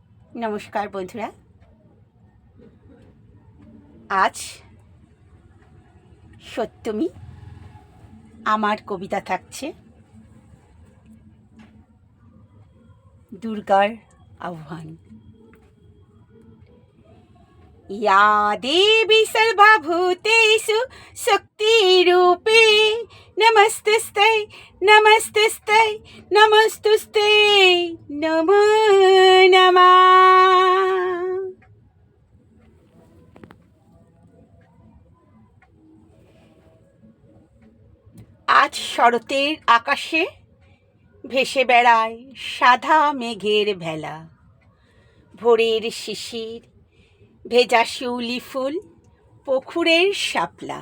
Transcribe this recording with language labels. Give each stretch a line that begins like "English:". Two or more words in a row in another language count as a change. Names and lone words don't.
Bangla: নমস্কার বন্ধুরা, আজ সপ্তমী। আমার কবিতা থাকছে দুর্গার আহ্বান।
Sanskrit: या देवी सर्वभूतेषु शक्तिरूपे नमस्तस्यै नमस्तस्यै नमस्तुस्ते नमो नमः।
Bangla: আজ শরতের আকাশে ভেসে বেড়ায় সাদা মেঘের ভেলা। ভোরের শিশির, ভেজা শিউলি ফুল, পুকুরের শাপলা।